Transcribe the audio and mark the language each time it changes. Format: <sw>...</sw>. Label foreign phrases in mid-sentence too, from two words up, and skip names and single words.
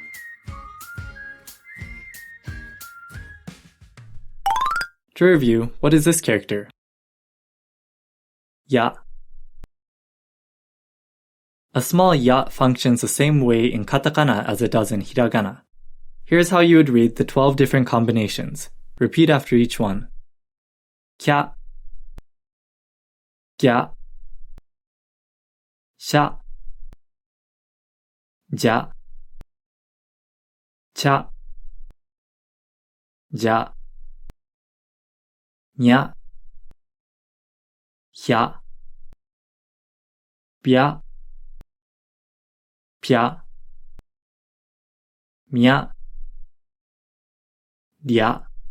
<en>To review, what is this character?</en> <ja>Ya.</ja> <en>A small ya functions the same way in katakana as it does in hiragana. Here's how you would read the 12 different combinations. Repeat after each one.</en> <ja>Kya, gya, sha, ja, cha, ja, nya, hya, bya, pya, mya, rya.</ja>